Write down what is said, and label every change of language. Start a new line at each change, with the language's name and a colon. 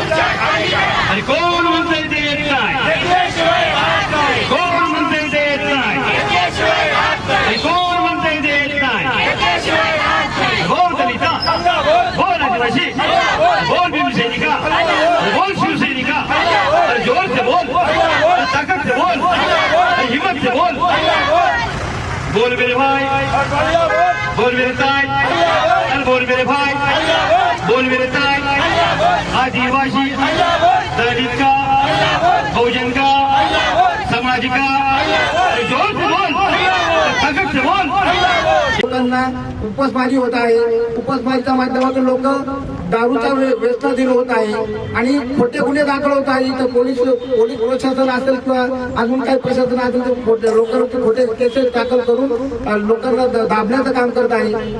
Marathi: आणि कोण म्हणतंय ते येत नाही. कोण म्हणतंय ते येत नाही. आणि कोण म्हणतंय ते येत नाही. बोल दलिता, बोल आदिवासी, बोल भीमसैनिका, बोल शिवसैनिका.
Hindi: अरे जोर से बोल, ताकत से बोल, हिम्मत से बोल. बोल मेरे भाई, बोल मेरे ताई, बोल मेरे भाई, बोल मेरे ताई. आदिवासी, दलित का, बहुजन का, समाज का. अरे जोर से बोल, ताकत से बोल.
Marathi: लोकांना उपासमारी होत आहे. उपासमारीच्या माध्यमातून लोक दारूच्या व्यसनाधीन होत आहे आणि खोटे गुन्हे दाखल होत आहे. तर पोलीस प्रशासन असेल किंवा अजून काही प्रशासन असेल तर लोकांवरती खोटे केसेस दाखल करून लोकांना दाबण्याचं काम करत आहे.